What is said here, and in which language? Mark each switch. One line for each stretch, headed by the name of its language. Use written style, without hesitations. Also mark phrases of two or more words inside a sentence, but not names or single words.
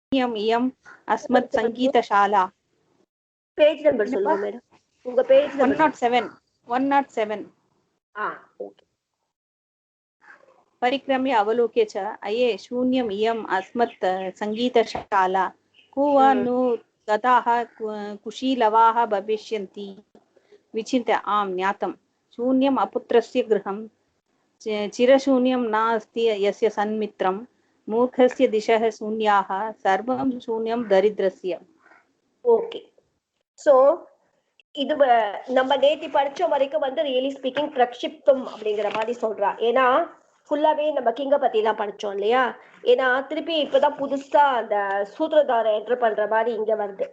Sanskrit: शून्यम् इयम् अस्मत् सङ्गीतशाला.
English: page number
Tamil: சொல்லுங்க மேடம். உங்க
English: page number
Tamil: 107. 107. ஓகே.
Sanskrit: परिक्रम्य अवलोक्य च अये शून्यम् इयम् अस्मत् सङ्गीतशाला कुवा नु गताः कुशीलवाः भविष्यन्ति विचिन्त्य आम् ज्ञातं शून्यम् अपुत्रस्य गृहं चिरशून्यं नास्ति यस्य सन्मित्रं मूर्खस्य दिशः शून्याः सर्वं शून्यं दरिद्रस्य.
Tamil: ஓகே. சோ இது நம்ம நேத்தி படிச்ச வரைக்கும்
English: really speaking
Tamil: பிரக்ஷிப்தம் அப்படிங்கிற மாதிரி சொல்றா. ஏன்னா ஃபுல்லாவே நம்ம கிங்க பத்தி எல்லாம் படிச்சோம் இல்லையா. ஏன்னா திருப்பி இப்பதான் புதுசா அந்த சூத்திரதார என்டர் பண்ற மாதிரி இங்க வருது.